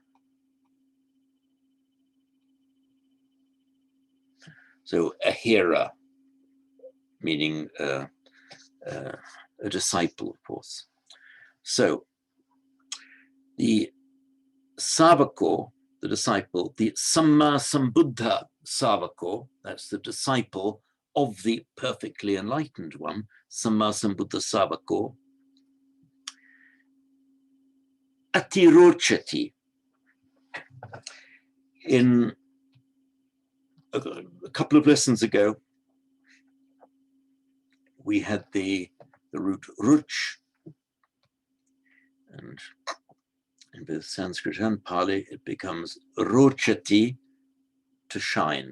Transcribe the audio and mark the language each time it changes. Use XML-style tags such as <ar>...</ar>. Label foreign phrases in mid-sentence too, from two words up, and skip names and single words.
<en>So a hearer, meaning a disciple, of course. So the savako, the disciple, the</en> <pi>samma sambuddha savako,</pi> <en>that's the disciple of the perfectly enlightened one,</en> <pi>samma sambuddha savako, atirochati.</pi> <en>In a couple of lessons ago, we had the root ruch, and in both Sanskrit and Pali, it becomes rochati, to shine.</en>